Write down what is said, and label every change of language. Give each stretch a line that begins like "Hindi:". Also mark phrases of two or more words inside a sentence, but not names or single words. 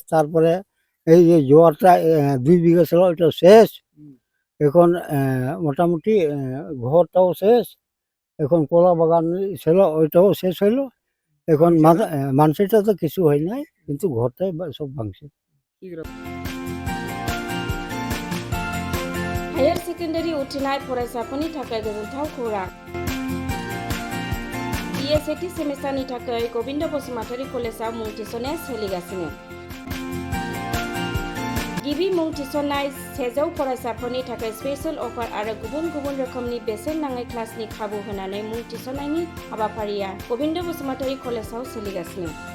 Bangla: তারপরে এই যে জোয়ারটা 2 বিঘা ছিল, ওইটা শেষ। এখন মোটামুটি ঘরটাও শেষ। এখন কলা বাগান ছিল, ওইটাও শেষ হইলো। এখন মানুষটা তো কিছু হয় নাই, কিন্তু ঘরটাই সব ভাঙছে।
English: higher secondary
Bodo: उथ्रिनाय फरायसाफोरनि थाखाय गोजोनथाव खौरां। BA सेमिस्टारनि थाखाय गोविन्द बसुमतारी कलेजाव मुं थिसननाया सोलिगासिनो। गिबि मुं थिसननाय 100 फरायसाफोरनि थाखाय
English: special offer
Bodo: आरो गुबुन गुबुन रोखोमनि बेसेन नाङै क्लासनि खाबु होनानै मुं थिसननायनि हाबाफारिया गोविन्द बसुमतारी कलेजाव सोलिगासिनो।